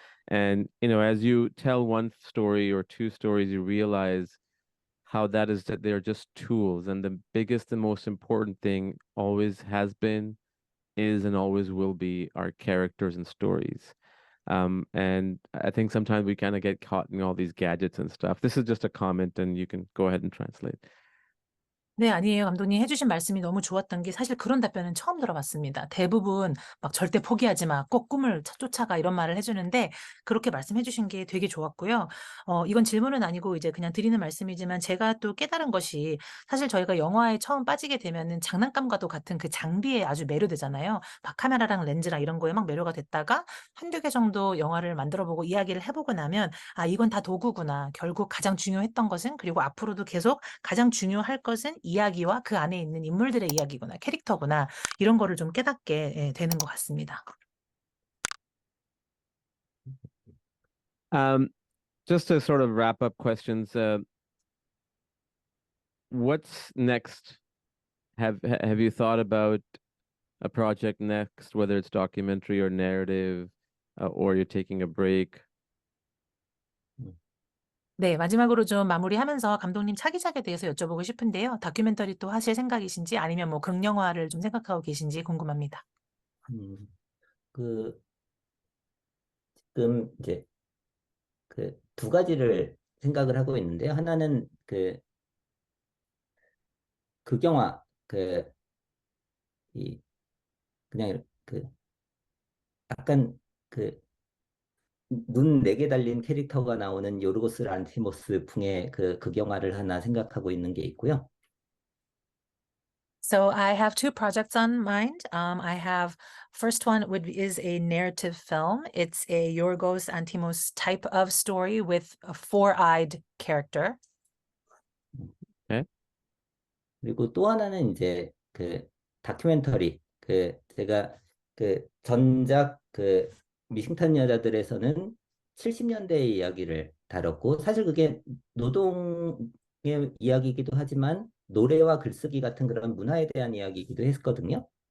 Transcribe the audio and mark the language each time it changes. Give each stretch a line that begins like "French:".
English: And, as you tell one story or two stories, you realize how that they're just tools. And the biggest and most important thing always has been, is, and always will be our characters and stories. And I think sometimes we kind of get caught in all these gadgets and stuff. This is just a comment, and you can go ahead and translate.
Korean: 네, 아니에요. 감독님 해주신 말씀이 너무 좋았던 게 사실 그런 답변은 처음 들어봤습니다. 대부분 막 절대 포기하지 마, 꼭 꿈을 쫓아가 이런 말을 해주는데 그렇게 말씀해주신 게 되게 좋았고요. 이건 질문은 아니고 이제 그냥 드리는 말씀이지만 제가 또 깨달은 것이 사실 저희가 영화에 처음 빠지게 되면은 장난감과도 같은 그 장비에 아주 매료되잖아요. 막 카메라랑 렌즈랑 이런 거에 막 매료가 됐다가 한두 개 정도 영화를 만들어보고 이야기를 해보고 나면 아, 이건 다 도구구나. 결국 가장 중요했던 것은 그리고 앞으로도 계속 가장 중요할 것은 이야기와 그 안에 있는 인물들의 이야기구나, 캐릭터구나, 이런 거를 좀 깨닫게 되는 것 같습니다.
English: Um, just to sort of wrap up questions, what's next? Have you thought about a project next, whether it's documentary or narrative, or you're taking a break?
Korean: 네, 마지막으로 좀 마무리하면서 감독님 차기작에 대해서 여쭤보고 싶은데요. 다큐멘터리 또 하실 생각이신지 아니면 뭐 극영화를 좀 생각하고 계신지 궁금합니다. 음, 그 지금 이제 그 두 가지를 생각을 하고 있는데요. 하나는 그 극영화 이 그냥 그 약간 그 눈 네 개 달린 캐릭터가 나오는 요르고스 란티모스 풍의 그 극영화를 하나 생각하고 있는 게 있고요.
English: So I have two projects on mind. I have first one is a narrative film. It's a Yorgos Antimos type of story with a four-eyed character. Okay.
Korean: 그리고 또 하나는 이제 그 다큐멘터리 제가 그 전작 미싱턴 여자들에서는 70년대의 이야기를 다뤘고 사실 그게 노동의 이야기이기도 하지만 노래와 글쓰기 같은 그런 문화에 대한 이야기이기도 했거든요.